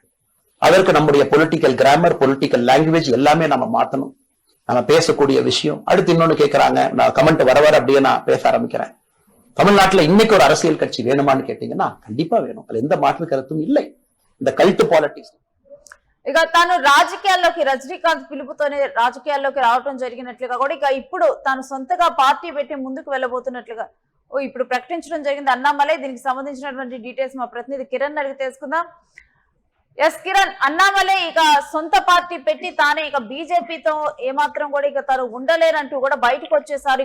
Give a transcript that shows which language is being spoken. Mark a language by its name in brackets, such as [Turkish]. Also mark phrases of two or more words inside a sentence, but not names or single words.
[Tamil] அதற்கு நம்முடைய [English] political grammar, political language [Tamil] எல்லாமே நம்ம மாத்தணும். நம்ம பேசக்கூடிய விஷயம். அடுத்து இன்னொன்னு கேட்கறாங்க, நான் கமெண்ட் வர அப்படியே நான் பேச ஆரம்பிக்கிறேன். தமிழ்நாட்டுல இன்னைக்கு ஒரு அரசியல் கட்சி வேணுமான்னு கேட்டீங்கன்னா கண்டிப்பா வேணும். அதுல எந்த மாற்று கருத்தும் இல்லை. இந்த [English] cult politics [Telugu] ఇక తాను రాజకీయాల్లోకి రజనీకాంత్ పిలుపుతోనే రాజకీయాల్లోకి రావడం జరిగినట్లుగా కూడా ఇక ఇప్పుడు తాను సొంతగా పార్టీ పెట్టి ముందుకు వెళ్ళబోతున్నట్లుగా ఇప్పుడు ప్రకటించడం జరిగింది అన్నామలై. దీనికి సంబంధించినటువంటి డీటెయిల్స్ మా ప్రతినిధి కిరణ్ అడిగి తెలుసుకుందాం. ఎస్ కిరణ్, అన్నామలై ఇక సొంత పార్టీ పెట్టి తానే ఇక బీజేపీతో ఏమాత్రం కూడా ఇక తాను ఉండలేరంటూ కూడా బయటకు వచ్చేసారు.